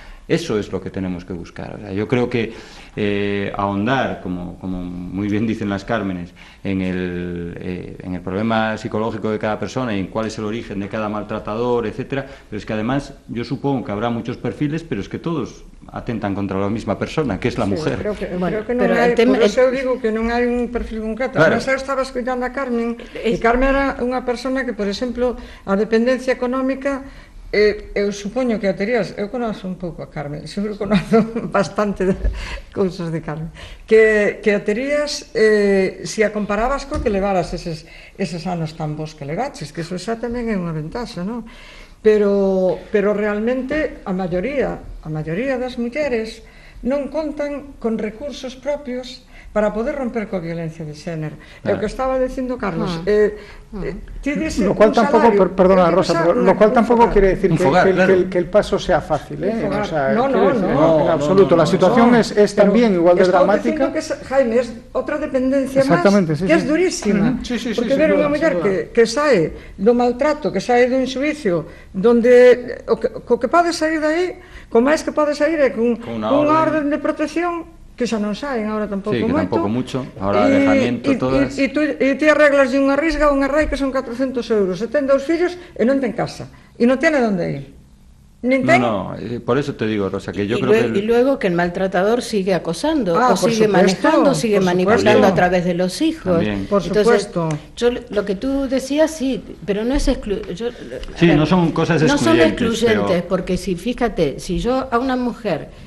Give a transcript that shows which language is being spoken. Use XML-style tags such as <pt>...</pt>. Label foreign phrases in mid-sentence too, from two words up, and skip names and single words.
<es>Eso es lo que tenemos que buscar. O sea, yo creo que ahondar, como muy bien dicen las Cármenes, en el problema psicológico de cada persona y en cuál es el origen de cada maltratador, etcétera, pero es que además yo supongo que habrá muchos perfiles, pero es que todos atentan contra la misma persona, que es la mujer.</es> <gl>Creo que non hai, por eso eu digo que non hai un perfil concreto. Claro. Mas eu estaba escuitando a Carmen, e Carmen era unha persona que, por exemplo, a dependencia económica Eu supoño que a terías, eu conozo un pouco a Carmen, seguro que conozo bastante de cousas de Carmen, que a terías, se a comparabas co que levaras eses anos tan bons que levaches, que eso xa tamén é unha ventaxa, non? Pero realmente a maioría das mulleres non contan con recursos propios para poder romper coa violencia de xénero. É o que estaba dicindo Carlos.</gl> <es>Lo cual tampoco, perdona Rosa, pero lo cual tampoco quiere decir que el paso sea fácil, o sea, no, en absoluto. La situación es también igual de dramática.</es> <gl>Que, Jaime, es outra dependencia máis</gl> <es>que es durísima.</es> <gl>Porque ver unha muller que sae do maltrato, que sae dun xuicio donde o que pode sair dai, co máis que pode sair é con unha orden de protección que xa non saen agora tampouco moito.</gl> <es>Sí, que tampouco mucho, agora alejamiento, todas...</es> <gl>E ti arreglas de unha risga ou unha rai que son 400 euros, e ten 2 fillos e non ten casa, e non tiene onde ir.</gl> <es>No, por eso te digo, Rosa, que yo creo que... Y luego que el maltratador sigue acosando, o sigue manejando, sigue manipulando a través de los hijos. También. Por supuesto. Lo que tú decías, sí, pero no es excluyente. Sí, no son cosas excluyentes. No son excluyentes, porque si, fíjate, si yo a una mujer...</es>